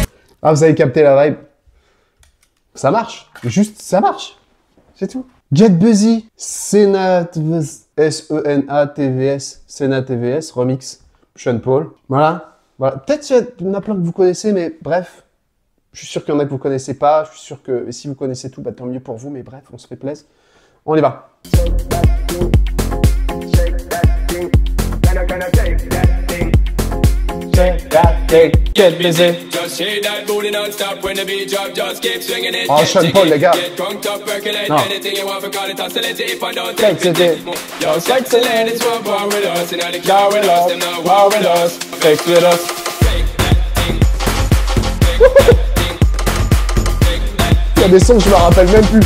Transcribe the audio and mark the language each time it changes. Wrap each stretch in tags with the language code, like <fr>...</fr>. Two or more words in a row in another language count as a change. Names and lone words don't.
<fr>Ah, vous avez capté la vibe. Ça marche. Juste, ça marche. C'est tout. Get Busy, Senatvs, S-E-N-A-T-V-S, Senatvs, remix, Sean Paul. Voilà. Voilà. Peut-être qu'il y en a plein que vous connaissez, mais bref, je suis sûr qu'il y en a que vous connaissez pas. Je suis sûr que si vous connaissez tout, bah, tant mieux pour vous. Mais bref, on se fait plaisir. On y va. Get busy. Oh, Sean Paul, les gars. Non. Il y a des sons que je me rappelle même plus.</fr>